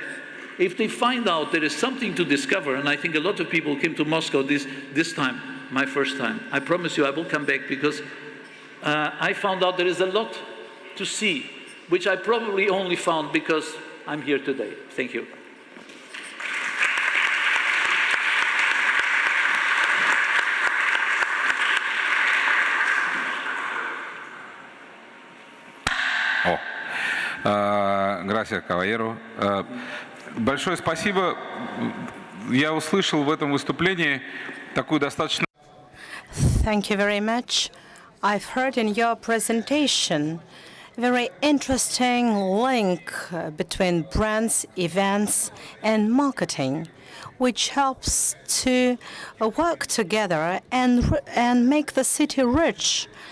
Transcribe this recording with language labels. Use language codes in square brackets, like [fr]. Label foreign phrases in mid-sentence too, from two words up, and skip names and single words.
[en] If they find out there is something to discover, and I think a lot of people came to Moscow this time, my first time, I promise you I will come back because I found out there is a lot to see, which I probably only found because I'm here today. Thank you. [es] Gracias, caballero. [ru] Большое спасибо. Я услышал в этом выступлении такую достаточно... [en] Thank you very much. I've heard in your presentation a very interesting link between brands, events, and marketing, which helps to work together and make the city rich.